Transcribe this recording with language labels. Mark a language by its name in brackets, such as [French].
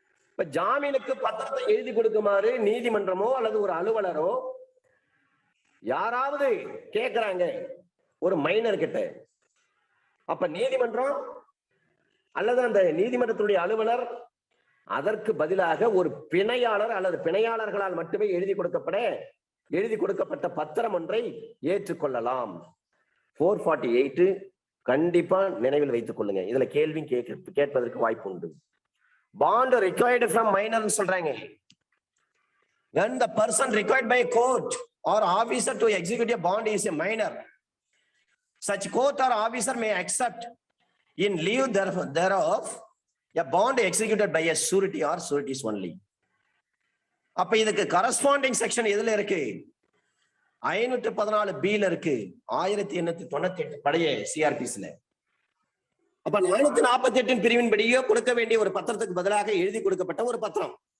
[Tamil] இப்ப ஜாமீனுக்கு பத்திரத்தை எழுதி கொடுக்குமாறு நீதிமன்றமோ அல்லது ஒரு அலுவலரோ யாராவது கேட்கிறாங்க ஒரு மைனர் கிட்ட, அப்ப நீதிமன்றம் அல்லது அந்த நீதிமன்றத்துடைய அலுவலர் அதற்கு பதிலாக ஒரு பிணையாளர் அல்லது பிணையாளர்களால் மட்டுமே எழுதி கொடுக்கப்பட்ட பத்திரம் ஒன்றை ஏற்றுக்கொள்ளலாம். 448 கண்டிப்பா நினைவில் வைத்துக் கொள்ளுங்க. இதுல கேள்வி கேட்பதற்கு வாய்ப்பு உண்டு. [English] bond required from minor [Tamil] சொல்றாங்க. [English] when the person required by court or officer to execute a bond is a minor, such court or officer may accept in lieu thereof a bond executed by a surety or sureties only. [Tamil] அப்ப இதுக்கு corresponding section எதுல இருக்கு? 514 B ல இருக்கு, 1898 பழைய சிஆர்பிஸ்ல. அப்ப 448 பிரிவின் படியோ கொடுக்க வேண்டிய ஒரு பத்திரத்துக்கு பதிலாக எழுதி கொடுக்கப்பட்ட ஒரு பத்திரம்.